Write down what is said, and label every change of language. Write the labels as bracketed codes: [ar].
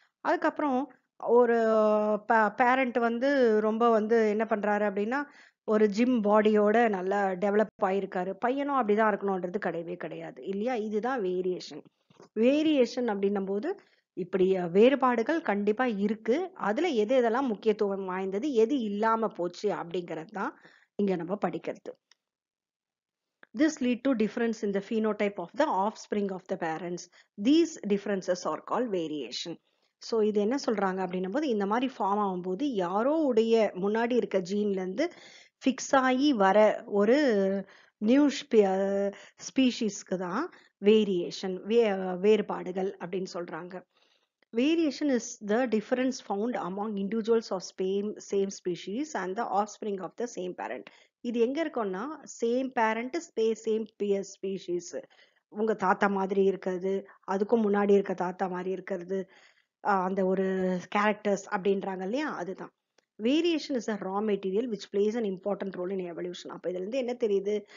[ta] அதுக்கப்புறம் ஒரு பேரண்ட் வந்து ரொம்ப வந்து என்ன பண்றாரு அப்படின்னா, ஒரு ஜிம் பாடியோட நல்லா டெவலப் ஆயிருக்காரு, பையனும் அப்படிதான் இருக்கணும்ன்றது கிடையவே கிடையாது இல்லையா? இதுதான் வேரியேஷன். வேரியேஷன் அப்படின்னும் போது இப்படி வேறுபாடுகள் கண்டிப்பா இருக்கு. அதுல எது எதெல்லாம் முக்கியத்துவம் வாய்ந்தது, எது இல்லாம போச்சு அப்படிங்கிறது தான் இங்க நம்ம படிக்கிறது. [en] This lead to difference in the phenotype of the offspring of the parents. These differences are called variation. [ta] So இது என்ன சொல்றாங்க அப்படின்னும் போது, இந்த மாதிரி ஃபார்ம் ஆகும்போது யாரோ உடைய முன்னாடி இருக்க ஜீன்ல இருந்து ஃபிக்ஸ் ஆகி வர ஒரு நியூ ஸ்பீஷீஸ்க்கு தான் வேரியேஷன், வேறுபாடுகள் அப்படின்னு சொல்றாங்க. [en] Variation is the difference found among individuals of same species and the offspring of the same parent. [ta] இது எங்க இருக்கும்னா சேம் பேரண்ட் சேம் ஸ்பீஷீஸ், உங்க தாத்தா மாதிரி இருக்கிறது, அதுக்கும் முன்னாடி இருக்க தாத்தா மாதிரி இருக்கிறது, அந்த ஒரு கேரக்டர்ஸ் அப்படின்றாங்க இல்லையா, அதுதான். [en] Variation is a raw material which plays an important role in evolution. [ta] அப்ப இதுல இருந்து என்ன தெரியுது?